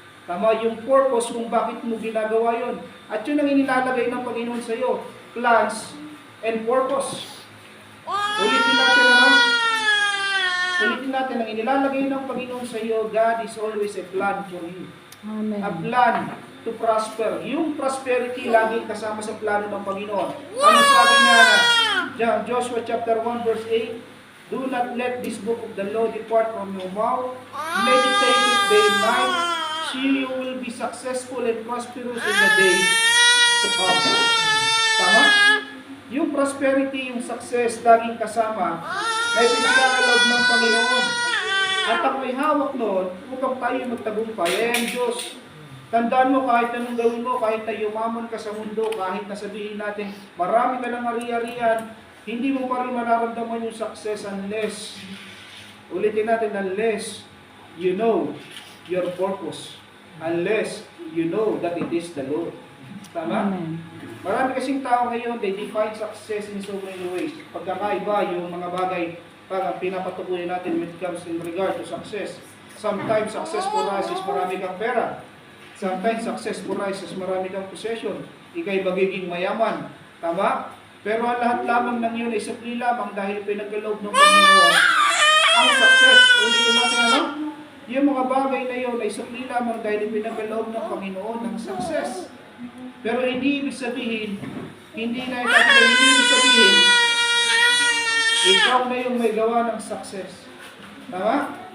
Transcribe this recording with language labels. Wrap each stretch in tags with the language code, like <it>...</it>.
<tl>Tama, yung purpose kung bakit mo ginagawa yon. At yun ang inilalagay ng Panginoon sa iyo,</tl> <en>plans and purpose.</en> <tl>Ulitin natin, Ulitin natin, ang inilalagay ng Panginoon sa iyo,</tl> <en>God is always a plan for you.</en> <tl>Amen.</tl> <en>A plan to prosper.</en> <tl>Yung prosperity lagi kasama sa plano ng Panginoon. Ano sabi na Joshua chapter 1 verse 8?</tl> <en>Do not let this book of the law depart from your mouth. Meditate it day and night. So you will be successful and prosperous in the days to come.</en> <tl>Tama? Yung prosperity, yung success, laging kasama ay pinagkakalob ng Panginoon. At ang may hawak noon, upang tayo magtagumpay, ay ang Diyos. Tandaan mo, kahit anong gawin mo, kahit na yumaman ka sa mundo, kahit na sabihin natin, marami ka ng ari-arian, hindi mo pa rin mararamdaman yung success unless, ulitin natin,</tl> <en>unless you know your purpose. Unless you know that it is the Lord.</en> <tl>Tama? Amen. Marami kasing tao ngayon,</tl> <en>they define success in so many ways.</en> <tl>Pagkakaiba yung mga bagay pag pinapatukoy natin</tl> <en>when it comes in regard to success. Sometimes success for us is</en> <tl>marami kang pera.</tl> <en>Sometimes success for us is</en> <tl>marami kang</tl> <en>possession.</en> <tl>Ika'y magiging mayaman. Tama? Pero ang lahat lamang ng yun ay supli lamang dahil pinagkaloob ng Panginoon ang success. Ulitin natin yung mga bagay na yun ay supli lamang dahil pinagkaloob ng Panginoon ang success. Pero hindi ibig sabihin, hindi ibig sabihin, ikaw na yung may gawa ng success. Tama?</tl>